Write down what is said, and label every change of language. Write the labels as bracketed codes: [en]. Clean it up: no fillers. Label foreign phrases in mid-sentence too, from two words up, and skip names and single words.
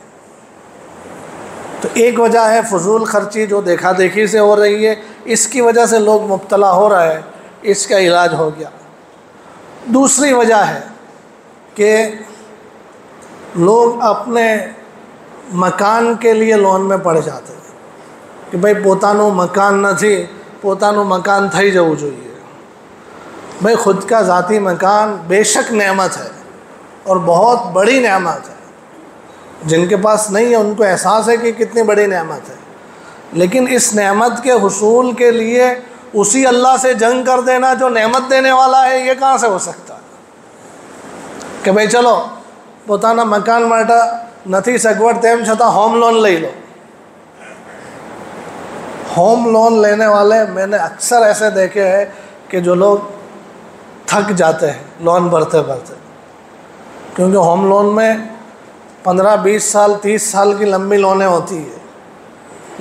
[ur] تو ایک وجہ ہے فضول خرچی جو دیکھا دیکھی سے ہو رہی ہے، اس کی وجہ سے لوگ مبتلا ہو رہا ہے، اس کا علاج ہو گیا۔ دوسری وجہ ہے کہ لوگ اپنے مکان کے لیے لون میں پڑ جاتے ہیں کہ بھئی [gu] પોતાનું મકાન નથી، પોતાનું મકાન થઈ જવું જોઈએ۔ [ur] بھئی خود کا ذاتی مکان بے شک نعمت ہے اور بہت بڑی نعمت ہے، جن کے پاس نہیں ہے ان کو احساس ہے کہ کتنی بڑی نعمت ہے، لیکن اس نعمت کے حصول کے لیے اسی اللہ سے جنگ کر دینا جو نعمت دینے والا ہے، یہ کہاں سے ہو سکتا ہے کہ بھئی چلو [gu] પોતાના મકાન માટે નથી સગવડ તેમ છતાં [en] home loan [gu] લઈ લો۔ [en] home loan [ur] لینے والے میں نے اکثر ایسے دیکھے ہیں کہ جو لوگ تھک جاتے ہیں لون بھرتے بھرتے، کیونکہ [en] home loan [ur] میں 15-20 سال 30 سال کی لمبی لونیں ہوتی ہے۔